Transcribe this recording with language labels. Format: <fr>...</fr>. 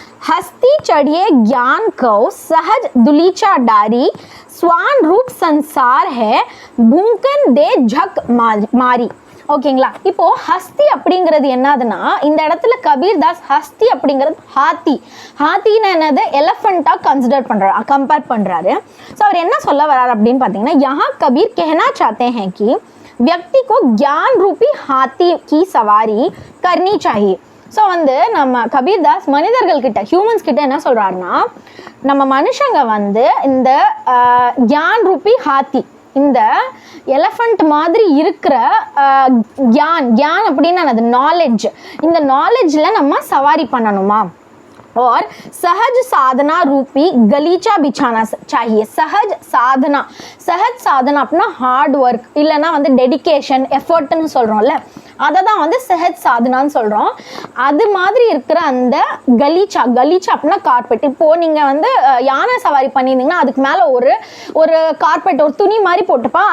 <hi>हस्ती चढ़िए ज्ञान को सहज दुलीचा डारी स्वान रूप संसार है भूकन दे झक मारी.</hi> <ta>ஓகேங்களா? இப்போ ஹஸ்தி அப்படிங்கிறது என்னதுன்னா இந்த இடத்துல கபீர்தாஸ் ஹஸ்தி அப்படிங்கிறது ஹாத்தின்னு என்னது எலஃபெண்ட்டாக கம்பேர் பண்ணுறாரு. ஸோ அவர் என்ன சொல்ல வர்றாரு அப்படின்னு பார்த்தீங்கன்னா யஹா</ta> <hi>கபீர் कहना चाहते हैं कि व्यक्ति को ज्ञान रूपी हाथी की सवारी करनी चाहिए.</hi> <ta>ஸோ வந்து நம்ம கபீர்தாஸ் மனிதர்கள்கிட்ட ஹியூமன்ஸ் கிட்ட என்ன சொல்கிறாருன்னா நம்ம மனுஷங்க வந்து இந்த கியான் ரூபி ஹாத்தி, இந்த எலஃபண்ட் மாதிரி இருக்கிற கியான் அப்படின்னா அது நாலேஜ், இந்த நாலேஜில் நம்ம சவாரி பண்ணணுமா.</ta> <hi>और सहज साधना रूपी गलीचा बिछाना चाहिए. सहज साधना अपना हार्ड वर्क</hi> <ta>இல்லைன்னா வந்து டெடிகேஷன் எஃபர்ட்னு சொல்கிறோம்ல, அதை தான் வந்து சஹஜ் சாதனான்னு சொல்கிறோம். அது மாதிரி இருக்கிற அந்த கலீச்சா அப்படின்னா கார்பெட். இப்போது நீங்கள் வந்து யானை சவாரி பண்ணியிருந்தீங்கன்னா அதுக்கு மேலே ஒரு கார்பெட், ஒரு துணி மாதிரி போட்டுப்பான்.</ta>